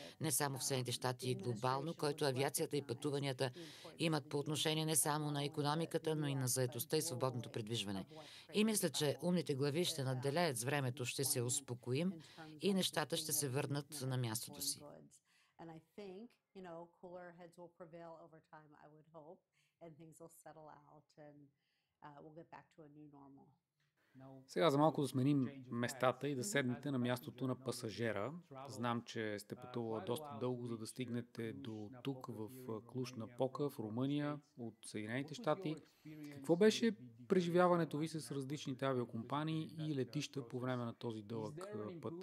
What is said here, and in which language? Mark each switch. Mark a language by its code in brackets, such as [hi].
[bg] Не само в Съединените щати и глобално, който авиацията и пътуванията имат по отношение не само на икономиката, но и на заетостта и свободното придвижване. И мисля, че умните глави ще надделеят с времето, ще се успокоим и нещата ще се върнат на мястото си. [en] And I think, cooler heads will prevail over time, I would hope, and things will settle out and we'll get back to a new normal. [bg] Сега за малко да сменим местата и да седнете на мястото на пасажера. Знам, че сте пътували доста дълго, за да стигнете до тук в Клуж-Напока, в Румъния, от Съединените щати. Какво беше преживяването ви с различните авиокомпании и летища по време на този дълъг път?